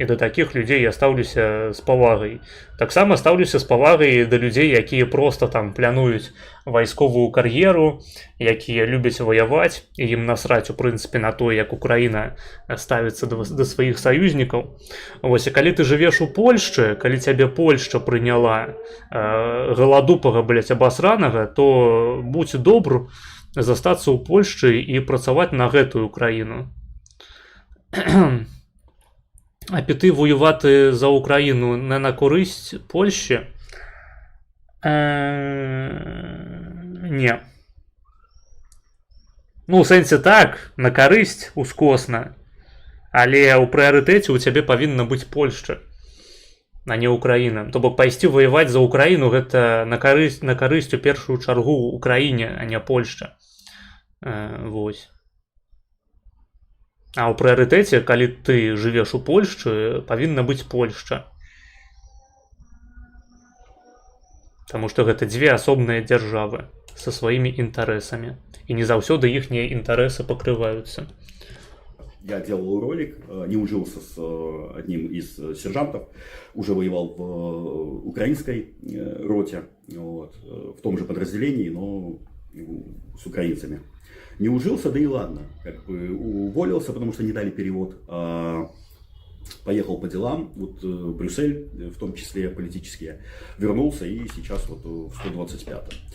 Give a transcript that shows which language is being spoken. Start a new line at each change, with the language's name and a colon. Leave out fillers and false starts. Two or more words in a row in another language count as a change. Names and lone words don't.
Belarusian: І да такіх людзей я стаўлюся з павагай. Таксама стаўлюся з павагай да людзей, якія проста там плануюць вайсковую кар'еру, якія любяць ваяваць, і ім насраць у прынцыпе на тое, як Украіна ставіцца да сваіх саюзнікаў. Вось, і калі ты жывеш у Польшчы, калі цябе Польшча прыняла галадупага, блядь, абасранага, то будь добр застацца ў Польшчы і працаваць на гэтую краіну.
Ukrainian: А піти воювати за Україну не на користь Польщі?
Belarusian: Ні. Ну, у сенсі так, на користь ускосна. Але у пріоритеті у тебе павінна бути Польща, а не Україна. То бок пайсці воеваць за Украіну гэта на карысць у першую чаргу Украіне, а не Польшча. Вось. А ў прыярытэце, калі ты жывеш у Польшчы, павінна быць Польшча. Таму што гэта дзве асобныя дзяржавы са сваімі інтарэсамі. І не заўсёды іхнія інтарэсы пакрываюцца.
Russian: Я делал ролик, не ужился с одним из сержантов, уже воевал в украинской роте, вот, в том же подразделении, но с украинцами. Не ужился, да и ладно, как бы уволился, потому что не дали перевод, поехал по делам, вот в Брюссель, в том числе политические, вернулся и сейчас вот в 125-м.